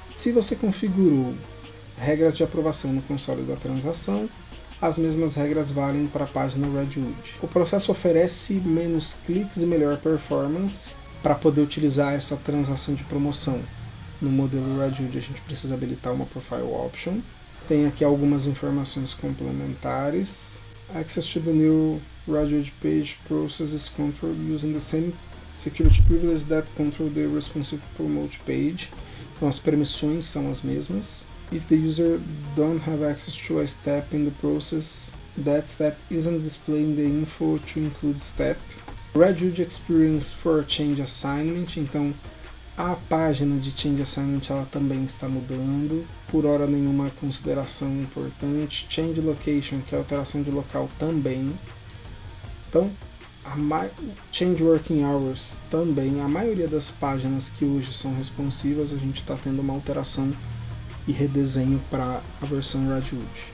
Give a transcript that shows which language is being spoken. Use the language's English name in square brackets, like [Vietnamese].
[Portuguese] Se você configurou regras de aprovação no console da transação, as mesmas regras valem para a página Radwood. O processo oferece menos cliques e melhor performance. Para poder utilizar essa transação de promoção no modelo Radwood, a gente precisa habilitar uma Profile Option. Tem aqui algumas informações complementares. [English] Access to the new Radwood page process is controlled using the same security privilege that control the responsive promote page. [Portuguese] Então as permissões são as mesmas. [English] If the user don't have access to a step in the process, that step isn't displaying the info to include step. Radwood Experience for Change Assignment, [Portuguese] então a página de Change Assignment ela também está mudando, por hora nenhuma consideração importante. Change Location, que é a alteração de local também. Então, Change Working Hours também, a maioria das páginas que hoje são responsivas, a gente está tendo uma alteração e redesenho para a versão Radwood.